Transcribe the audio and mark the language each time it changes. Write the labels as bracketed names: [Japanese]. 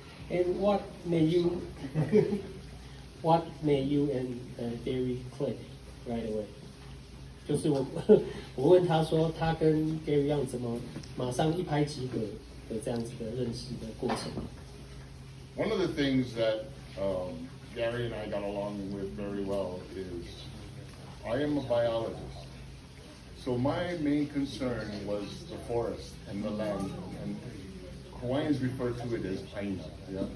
[English] And what made you and Gary click right away？ [Chinese] 就是我问他说，他跟 Gary 要怎么马上一拍即合的这样子的认识的过程。 [English] One of the things that Gary and I got along with very well is I am a biologist. So my main concern was the forest and the land, and Hawaiians refer to it as aina. Yeah?